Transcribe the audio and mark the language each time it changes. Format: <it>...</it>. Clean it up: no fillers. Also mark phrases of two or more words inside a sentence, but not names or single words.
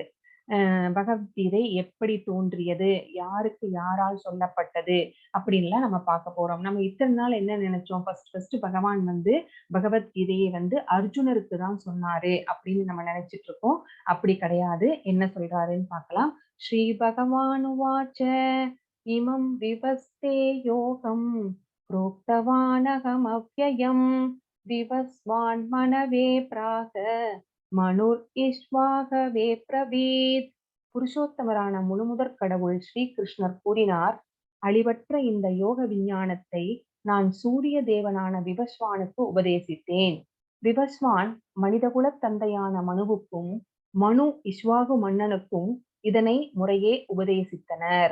<ta>பகவத்கீதை எப்படி தோன்றியது, யாருக்கு யாரால் சொல்லப்பட்டது அப்படின்லாம் நம்ம பார்க்க போறோம். நம்ம இத்தனை நாள் என்ன நினைச்சோம், ஃபர்ஸ்ட் பகவான் வந்து பகவத்கீதையை வந்து அர்ஜுனருக்கு தான் சொன்னாரு அப்படின்னு நம்ம நினைச்சிட்டு இருக்கோம். அப்படி கிடையாது. என்ன சொல்றாருன்னு பார்க்கலாம்.</ta> <sa>श्री भगवानुवाच इमं विवस्ते योगम् प्रोक्तवानहमव्ययम् विवस्वान् मनवे प्राह मनुर् इक्ष्वाकवे प्रवीत्.</sa> <ta>புருஷோத்தமரான முழுமுதற் கடவுள் ஸ்ரீ கிருஷ்ணர் கூறினார், அழிவற்ற இந்த யோக விஞ்ஞானத்தை நான் சூரிய தேவனான விவஸ்வானுக்கு உபதேசித்தேன். விவஸ்வான் மனிதகுலத் தந்தையான மனுவுக்கும் மனு இஸ்வாகு மன்னனுக்கும் இதனை முறையே உபதேசித்தனர்.</ta>